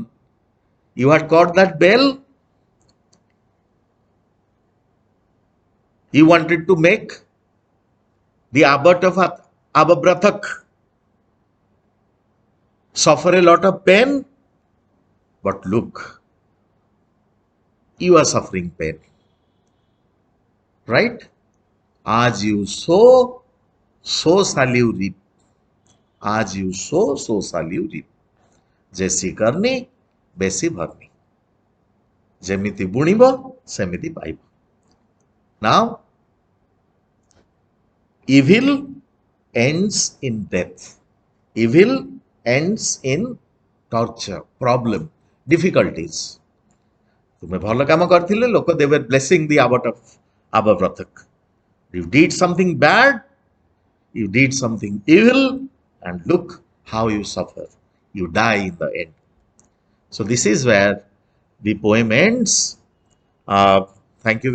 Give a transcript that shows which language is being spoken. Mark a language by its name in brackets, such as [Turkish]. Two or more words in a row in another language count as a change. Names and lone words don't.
[English] You had caught that bell. You wanted to make the abbot of Ababrathak suffer a lot of pain. But look, you are suffering pain. Right? As you sow, so shall you reap. As you sow, so shall you reap. [Hindi] जैसी करनी बेसी भरनी. [Odia] ଯେମିତି ବୁଣିବ ସେମିତି ପାଇବ. [English] Now, evil ends in death. Evil ends in torture, problem, difficulties. [Odia] ତୁମେ ଭଲ କାମ କରିଥିଲେ ଲୋକ [English] they were blessing the abbot of Ababrathak. You did something bad, you did something evil, and look how you suffer. You die in the end. So this is where the poem ends. Thank you very much.